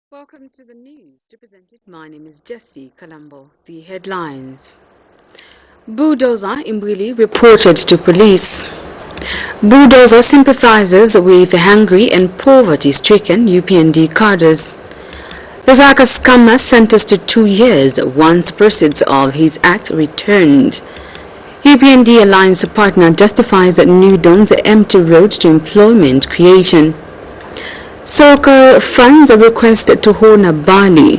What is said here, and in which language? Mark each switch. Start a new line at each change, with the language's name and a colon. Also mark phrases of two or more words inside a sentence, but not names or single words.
English: Welcome to the news represented. My name is Jessie Kalambo. The headlines. Bulldozer Imbwili reported to police. Bulldozer sympathizes with hungry and poverty-stricken UPND cadres. Lusaka scammer sentenced to 2 years once proceeds of his act returned. UPND alliance partner justifies New Dawn's empty road to employment creation. Soccer funds a request to Hona Bali.